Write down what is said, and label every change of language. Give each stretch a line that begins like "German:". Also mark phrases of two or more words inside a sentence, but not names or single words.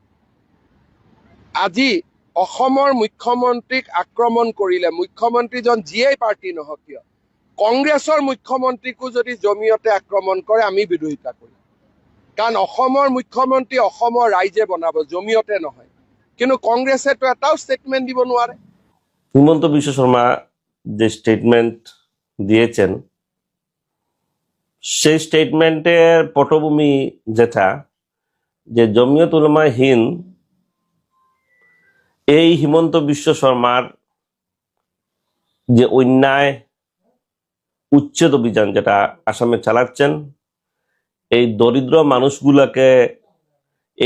Assamese: আজি অসমৰ মুখ্যমন্ত্ৰীক আক্ৰমণ কৰিলে, মুখ্যমন্ত্ৰীজন যিয়েই পাৰ্টি নহওক কিয়, কংগ্ৰেছৰ মুখ্যমন্ত্ৰীকো যদি জমিয়তে আক্ৰমণ কৰে আমি বিৰোধিতা কৰিম। কাৰণ অসমৰ মুখ্যমন্ত্ৰী অসমৰ ৰাইজে বনাব, জমিয়তে নহয়। কিন্তু কংগ্রেসের তো এটাও স্টেটমেন্ট দিব নোৱাৰে।
Bangla: হিমন্ত বিশ্ব শর্মা যে স্টেটমেন্ট দিয়েছেন, সেই স্টেটমেন্টের পটভূমি যেটা, যে জমিয়ত উলামা হিন্দ এই হিমন্ত বিশ্ব শর্মার যে অন্যায় উচ্ছেদ অভিযান যেটা আসামে চালাচ্ছেন, এই দরিদ্র মানুষগুলাকে, এই